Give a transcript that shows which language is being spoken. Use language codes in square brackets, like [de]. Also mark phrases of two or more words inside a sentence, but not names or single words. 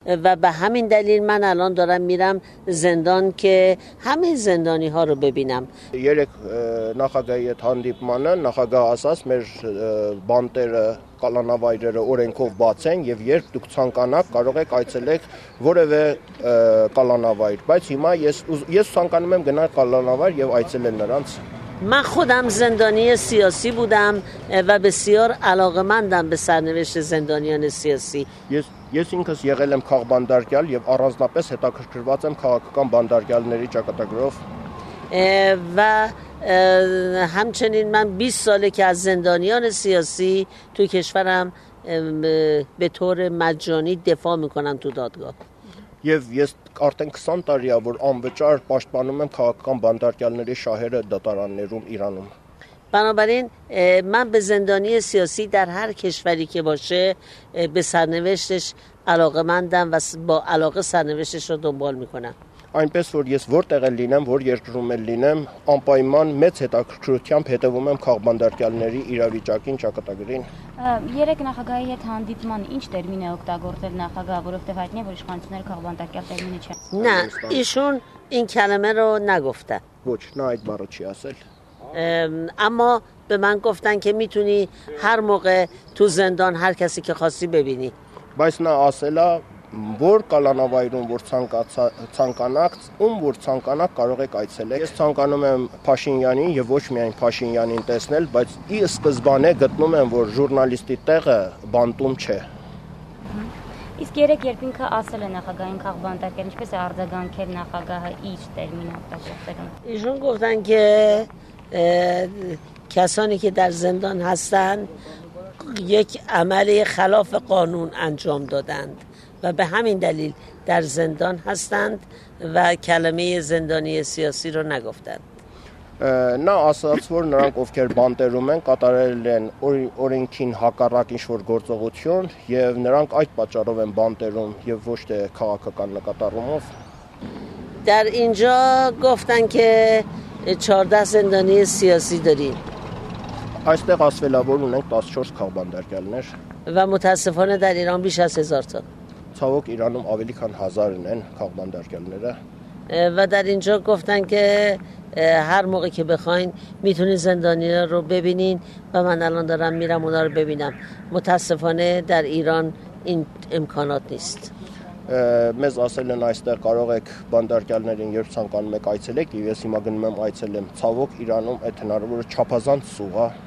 [fa] و به همین دلیل من الان دارم میرم زندان که همه زندانی ها رو ببینم. [hy] Երեք նախագահի հետ հանդիպմանը նախագահը ասաց մեր բանտերը, կալանավայրերը օրենքով բաց են եւ երբ դուք ցանկանաք կարող եք այցելեք որևէ կալանավայր, բայց հիմա ես ցանկանում եմ գնալ կալանավայր եւ այցելել նրանց. [fa] من خودم زندانی سیاسی بودم و بسیار علاقه‌مندم به سرنوشت زندانیان سیاسی. [hy] Ես ինքս եղել եմ քաղբանդարկյալ եւ առանձնապես հետաքրքրված եմ քաղաքական բանդարկյալների ճակատագրով. [fa] و همچنین من 20 ساله که از زندانیان سیاسی تو کشورم به طور مجانی دفاع میکنم تو دادگاه. [hy] Եվ ես արդեն 20 տարի է որ անվճար պաշտպանում եմ քաղաքական բանդարկյալների շահերը դատարաններում Իրանում. [fa] بنابراین من به زندانی سیاسی در هر کشوری که باشه به سرنوشتش علاقه‌مندم و با علاقه سرنوشتش رو دنبال میکنم. [hy] Այնպես որ ես որտեղ էլ լինեմ, որ երկրում էլ լինեմ, անպայման մեծ հետաքրքրությամբ հետևում եմ քաղբանդարկյալների իրավիճակին, ճակատագրին. Երեք նախագահի հետ հանդիպման ինչ տերմին է օգտագործել նախագահը, որովհետև հայտնի է որ իշխանությունները քաղբանդարկյալ տերմինը չեն. [fa] نه ایشون این کلمه رو نگفته. [hy] Ոչ, նա այդ բառը չի ասել. [fa] اما به من گفتن که میتونی هر موقع تو زندان هر کسی که خواستی ببینی. [hy] Բայց նա ասել է որ կալանավայրում որ ցանկանաք, որ ցանկանաք կարող եք այցելել. Ես ցանկանում եմ Փաշինյանին եւ ոչ միայն Փաշինյանին տեսնել, բայց ի սկզբանե գտնում եմ որ ժուրնալիստի տեղը բանտում չէ. Իսկ երեք երբ ինքը ասել է նախագահային քաղբանդարկել, ինչպես է արձագանքել նախագահը իր տերմինը օգտագործելուն. [fa] ایشون گفتن که کسانی که در زندان هستند یک عمل خلاف قانون انجام دادند و به همین دلیل در زندان هستند و کلمه زندانی سیاسی رو نگفتند. [hy] Նա ասաց որ նրանք ովքեր բանտերում են կատարել են օրենքին հակառակ ինչ-որ գործողություն եւ նրանք այդ պատճառով են բանտերում եւ ոչ թե քաղաքական նկատառումով. [fa] در اینجا گفتن که 14 زندانی سیاسی داریم. [hy] Այստեղ ասվել է որ ունենք 14 քաղբանդարկյալներ. [fa] و متاسفانه در ایران بیش از 1000 تا. [hy] Ցավոք Իրանում ավելի քան 1000 են քաղբանդարկյալները. [fa] و در اینجا گفتن که هر موقع که بخواین میتونین زندانی‌ها رو ببینین و من الان دارم میرم اونا رو ببینم. متاسفانه در ایران این امکانات نیست. [hy] Մեզ ասել են այստեղ կարող եք բանդարկյալներին երբ ցանկանում եք այցելեք եւ ես հիմա գնում եմ այցելեմ. Ցավոք Իրանում այդ հնարավորը չափազանց սուղ է.